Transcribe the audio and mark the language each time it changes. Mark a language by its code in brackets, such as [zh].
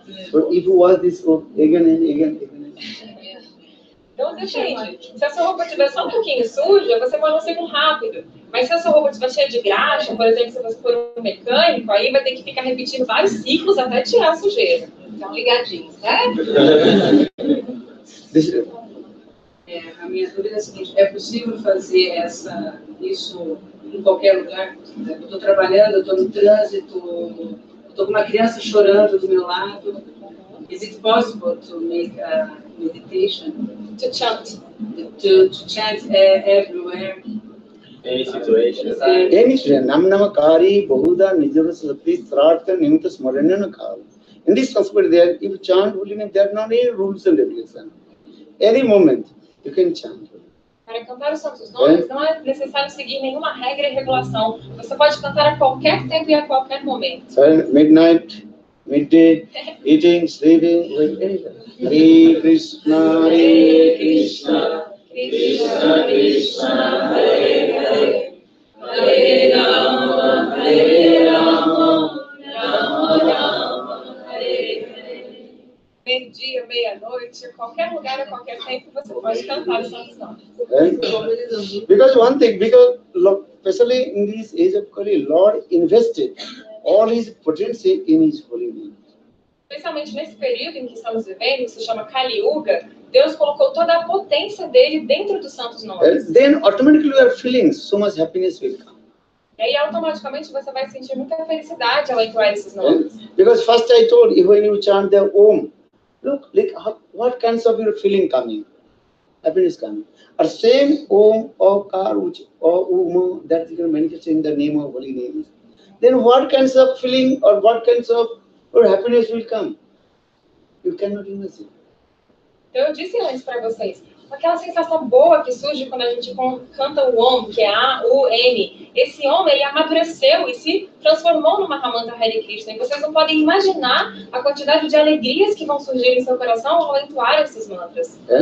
[en] So if you wash this again and again. [pt] Então depende. Se a sua roupa estiver só um pouquinho suja, você pode ser um rápido. Mas se a sua roupa estiver cheia de graxa, por exemplo, se você for um mecânico, aí vai ter que ficar repetindo vários ciclos até tirar a sujeira. Então, ligadinhos, né? A minha dúvida é a seguinte: é possível fazer isso em qualquer lugar? Eu estou trabalhando, eu estou no trânsito, estou com uma criança chorando do meu lado. [en] Is it possible to make a meditation? To chant. To chant everywhere? Any situation. [sa] Namakari Bahuda Nijavasati Trartha Nimta Smarana Kal. [en] In this Sanskrit, there, if you chant holy name, there are not any rules and regulations. Any moment you can chant. [pt] Para cantar os santos nomes, não é necessário seguir nenhuma regra e regulação. Você pode cantar a qualquer tempo e a qualquer momento. [en] Midnight, midday, eating, sleeping, anytime. [sa] Hare Krishna, Hare Krishna, Krishna Krishna, Hare Hare, Hare Rama, Rama Rama, Hare Hare. [pt] Meio-dia, meia-noite, qualquer lugar, a qualquer tempo, você pode cantar os santos nomes. [en] Because one thing, especially in this age of Kali, Lord invested all his potency in his holy name. [pt] Especialmente nesse período em que estamos vivendo, que se chama Kali Yuga, Deus colocou toda a potência dele dentro dos santos nomes. [en] Then automatically you are feeling so much happiness will come. E aí automaticamente você vai sentir muita felicidade ao entoar esses nomes. Because first I told you, when you chant the Om, look, what kinds of your feeling coming? Happiness coming. Or same Om or Kar or Uma that you can manifest in the name of holy names. Then what kinds of feeling or what kinds of or happiness will come? You cannot imagine. [pt] Então eu disse antes para vocês, aquela sensação boa que surge quando a gente canta o Om, que é A-U-M. Esse Om, ele amadureceu e se transformou numa Mahamanta Hare Krishna. E vocês não podem imaginar a quantidade de alegrias que vão surgir em seu coração ao entoar esses mantras.